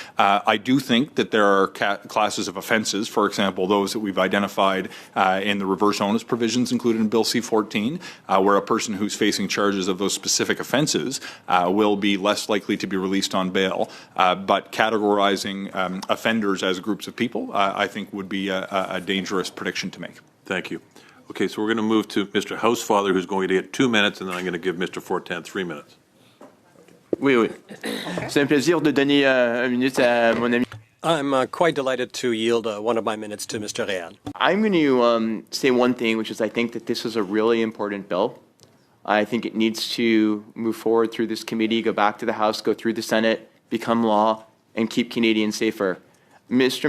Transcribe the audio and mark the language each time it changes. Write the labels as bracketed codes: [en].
[en] I do think that there are classes of offences, for example, those that we've identified in the reverse onus provisions included in Bill C-14, where a person who's facing charges of those specific offences will be less likely to be released on bail. But categorizing offenders as groups of people, I think, would be a dangerous prediction to make. Thank you. Okay, so we're going to move to Mr. Housefather, who's going to get 2 minutes, and then I'm going to give Mr. Fortin 3 minutes. [fr] Oui. C'est un plaisir de donner une minute à mon ami. [en] I'm quite delighted to yield one of my minutes to Mr. Réal. I'm going to say one thing, which is I think that this is a really important bill. I think it needs to move forward through this committee, go back to the House, go through the Senate, become law, and keep Canadians safer. Mr.